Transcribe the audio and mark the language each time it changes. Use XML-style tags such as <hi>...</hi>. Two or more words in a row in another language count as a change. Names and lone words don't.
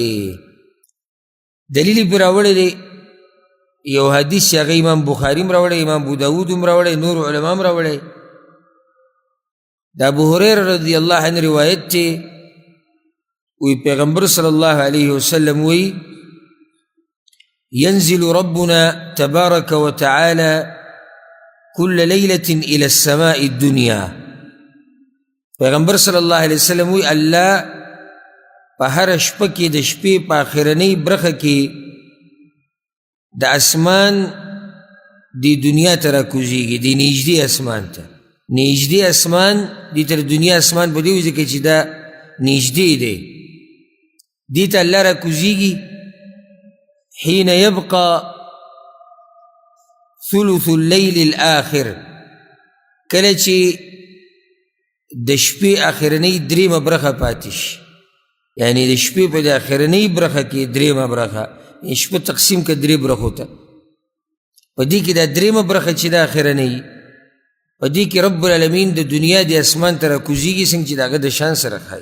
<ps>دلیل یې پرې راوړی دی یو حدیث چې هغه امام بخاري هم راوړی، امام ابو داود هم راوړی، نور علما هم راوړی. د ابو هريره</ps> <ar>رضی الله عنه</ar> <ps>روایت دی، وی پیغمبر</ps> <ar>صلی الله علیه وسلم</ar> <ps>وی</ps> <ar>ينزل ربنا تبارك وتعالى كل ليلة إلى السماء الدنيا.</ar> <ps>پیغمبر</ps> <ar>صلی الله علیه وسلم</ar> <ps>وی الله په هر شپه کې د شپې په آخرنۍ برخه کې د اسمان دی دنیا ته راکوزیږي، دی نږدې اسمان ته. نږدې اسمان دی تر دنیا اسمان په دې وجه کې چې دا نږدې دی، دی ته الله راکوزیږي.</ps> <ar>حين يبقى ثلث الليل الآخر،</ar> <ps>کله چې د شپې آخرنۍ درېیمه برخه پاتې شي، یعنی د شپې په د آخرنۍ برخه کې درېیمه برخه، شپه تقسیم که درې برخو ته، په دې کې دا درېیمه برخه چې د آخرنۍ، په دې کې</ps> <ar>رب العالمین</ar> <ps>د دنیا د اسمان ته راکوزیږي څنګه چې د هغه د شان سره ښایي.</ps>